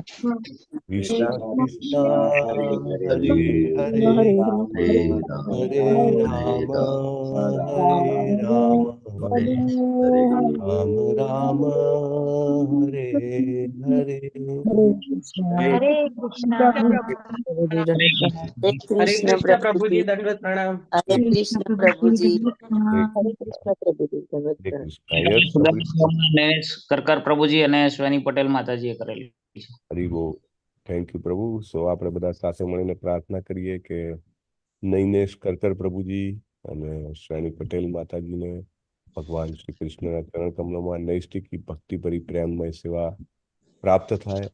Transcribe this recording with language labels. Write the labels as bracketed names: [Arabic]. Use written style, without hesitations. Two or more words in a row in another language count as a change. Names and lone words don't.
[Gujarati] કૃષ્ણ કૃષ્ણ હરે હરે હરે રામ હરે રામ રામ રામ હરે હરે. હરે કૃષ્ણ. [Hindi] हरे कृष्ण प्रभु जी दंडवत प्रणाम। हरे कृष्ण प्रभु जी। [Gujarati] હરે કૃષ્ણ પ્રભુજી દંડવત હરે પ્રણામ. કૃષ્ણ. યસ નરેશ કરકર પ્રભુજી અને સ્વેની પટેલ માતાજીએ કરેલી છે. હરી બોલ. [English] thank you [Gujarati] પ્રભુ. સો આપણે બધા સાથે મળીને પ્રાર્થના કરીએ કે નૈનેશ કરકર પ્રભુજી અને શ્રેણી પટેલ માતાજીને ભગવાન શ્રી કૃષ્ણના ચરણ કમલોમાં નૈષ્ટિકી ભક્તિભરી પ્રેમમય સેવા પ્રાપ્ત થાય.